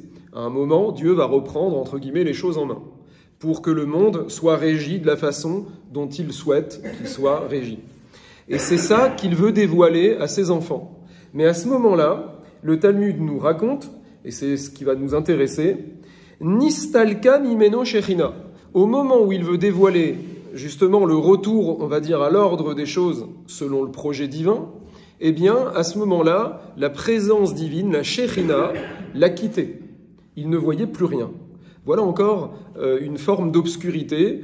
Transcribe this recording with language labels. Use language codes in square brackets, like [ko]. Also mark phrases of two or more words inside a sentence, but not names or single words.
[fr] À un moment, Dieu va reprendre, entre guillemets, les choses en main, pour que le monde soit régi de la façon dont il souhaite qu'il soit régi. Et c'est ça qu'il veut dévoiler à ses enfants. Mais à ce moment-là, le Talmud nous raconte, et c'est ce qui va nous intéresser, [he] נסתלקה ממנו שכינה. [fr] Au moment où il veut dévoiler justement le retour, on va dire, à l'ordre des choses selon le projet divin, eh bien, à ce moment-là, la présence divine, la shechina, l'a quitté. Il ne voyait plus rien. Voilà encore une forme d'obscurité.